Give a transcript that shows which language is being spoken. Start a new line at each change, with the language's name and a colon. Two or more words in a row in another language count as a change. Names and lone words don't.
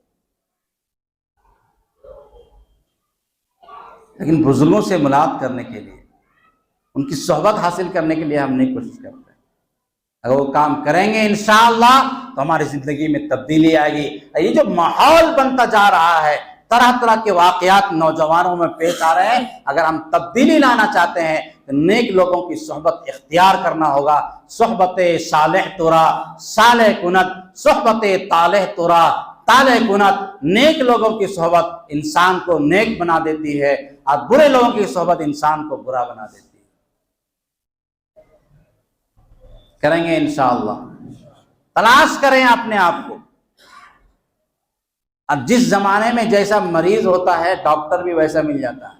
Urdu: لیکن بزرگوں سے ملاقات کرنے کے لیے، ان کی صحبت حاصل کرنے کے لیے ہم نہیں کوشش کرتے. اگر وہ کام کریں گے انشاءاللہ تو ہماری زندگی میں تبدیلی آئے گی. یہ جو ماحول بنتا جا رہا ہے، طرح طرح کے واقعات نوجوانوں میں پیش آ رہے ہیں، اگر ہم تبدیلی لانا چاہتے ہیں تو نیک لوگوں کی صحبت اختیار کرنا ہوگا.
Persian: صحبت صالح ترا صالح کنت، صحبت طالح ترا طالح کنت.
Urdu: نیک لوگوں کی صحبت انسان کو نیک بنا دیتی ہے اور برے لوگوں کی صحبت انسان کو برا بنا دیتی ہے. کریں گے انشاءاللہ. تلاش کریں اپنے آپ کو. اب جس زمانے میں جیسا مریض ہوتا ہے ڈاکٹر بھی ویسا مل جاتا ہے.